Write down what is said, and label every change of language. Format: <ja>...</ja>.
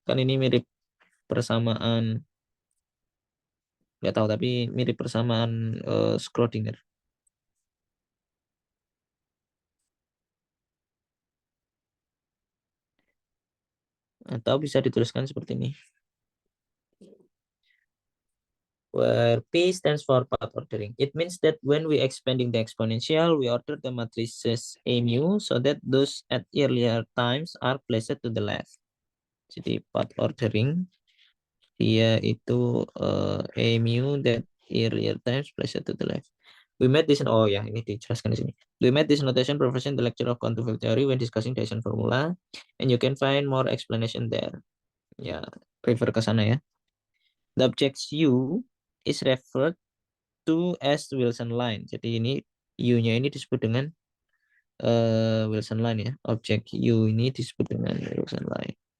<id>Kan ini mirip persamaan, nggak tahu, tapi mirip persamaan Schrödinger. Atau bisa dituliskan seperti ini.</id> <en>Where P stands for path ordering. It means that when we expanding the exponential, we order the matrices A mu so that those at earlier times are placed to the left.</en> <id>Jadi path ordering dia itu A mu</id> <en>that earlier times placed to the left. We made this,</en> <id>oh ya, ini dijelaskan di sini.</id> <en>We made this notation professor in the lecture of quantum field theory when discussing Dyson formula, and you can find more explanation there.</en> <id>Ya, refer ke sana ya.</id> <en>The object U is referred to as Wilson line.</en> <id>Jadi ini U-nya ini disebut dengan Wilson line ya. Objek U ini disebut dengan Wilson line.</id>